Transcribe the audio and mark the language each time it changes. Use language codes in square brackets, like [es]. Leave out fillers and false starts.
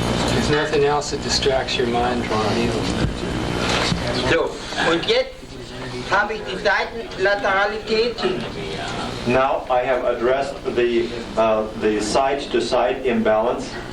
[en] There's nothing else that distracts your mind from needles. [de] So, und jetzt habe ich die Seitenlateralität. [en] Now I have addressed the side-to-side imbalance.